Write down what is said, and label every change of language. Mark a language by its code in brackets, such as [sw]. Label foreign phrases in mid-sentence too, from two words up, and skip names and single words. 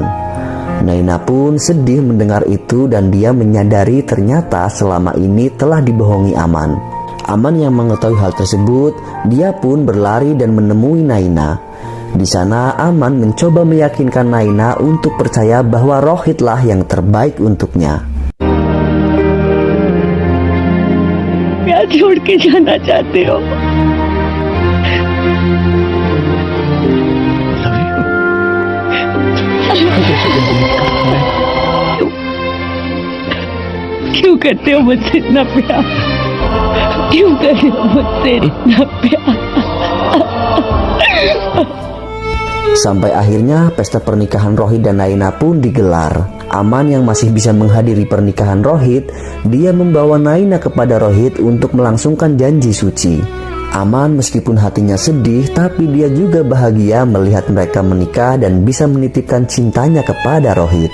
[id] Naina pun sedih mendengar itu dan dia menyadari ternyata selama ini telah dibohongi Aman. Aman yang mengetahui hal tersebut, dia pun berlari dan menemui Naina. Di sana Aman mencoba meyakinkan Naina untuk percaya bahwa Rohitlah yang terbaik untuknya. [hi] क्या छोड़ के जाना चाहते हो? क्यों करते हो मुझसे इतना प्यार? क्यों करते हो मुझसे इतना प्यार? [id] Sampai akhirnya pesta pernikahan Rohit dan Naina pun digelar. Aman yang masih bisa menghadiri pernikahan Rohit, dia membawa Naina kepada Rohit untuk melangsungkan janji suci. Aman meskipun hatinya sedih, tapi dia juga bahagia melihat mereka menikah dan bisa menitipkan cintanya kepada Rohit.